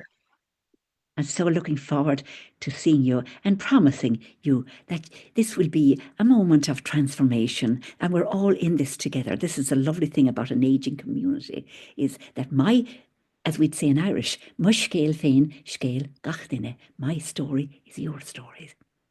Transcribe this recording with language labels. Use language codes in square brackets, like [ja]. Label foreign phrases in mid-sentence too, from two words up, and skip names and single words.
[en] And so looking forward to seeing you and promising you that this will be a moment of transformation and we're all in this together. This is a lovely thing about an aging community, is that as we'd say in Irish, [ga] my scéal féin scéal gach duine. [en] My story is your story.